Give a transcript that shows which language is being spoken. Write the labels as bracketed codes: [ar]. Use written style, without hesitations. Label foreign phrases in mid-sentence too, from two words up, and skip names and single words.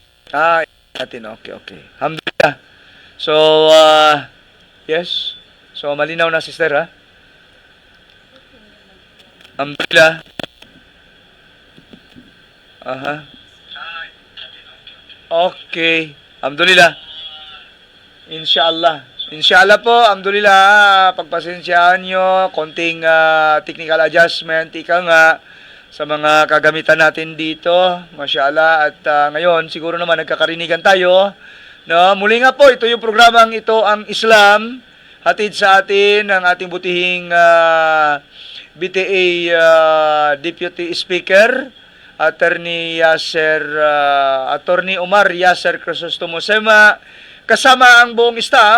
[en] Natin. Okay, okay. Alhamdulillah. So, yes. [tl] So, malinaw na, sister, ha? Alhamdulillah. Aha. Okay. Alhamdulillah. Inshallah. Inshallah po, alhamdulillah, pagpasensyahan nyo, konting [en] technical adjustment, [tl] ika nga, sa mga kagamitan natin dito, mashallah, at ngayon, siguro naman nagkakarinigan tayo, no? Muli nga po, ito yung programang ito, ang Islam, hatid sa atin ng ating butihing BTA [en] Deputy Speaker, [tl] Attorney Omar Yasser Crisostomo Sema, kasama ang buong staff.